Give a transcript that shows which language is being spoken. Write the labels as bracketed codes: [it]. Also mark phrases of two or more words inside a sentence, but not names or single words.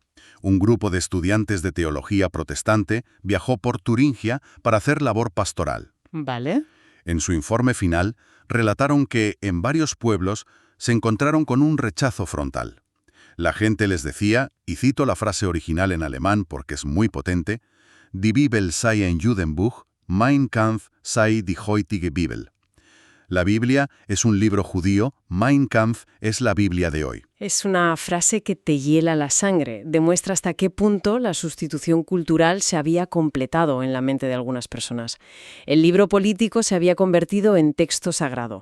[es] Un grupo de estudiantes de teología protestante viajó por Turingia para hacer labor pastoral. ¿Vale? En su informe final, relataron que en varios pueblos se encontraron con un rechazo frontal. La gente les decía, y cito la frase original en alemán porque es muy potente, [de] «Die Bibel sei ein Judenbuch, Mein Kampf sei die heutige Bibel». [es] La Biblia es un libro judío, Mein Kampf es la Biblia de hoy. Es una frase que te hiela la sangre. Demuestra hasta qué punto la sustitución cultural se había completado en la mente de algunas personas. El libro político se había convertido en texto sagrado.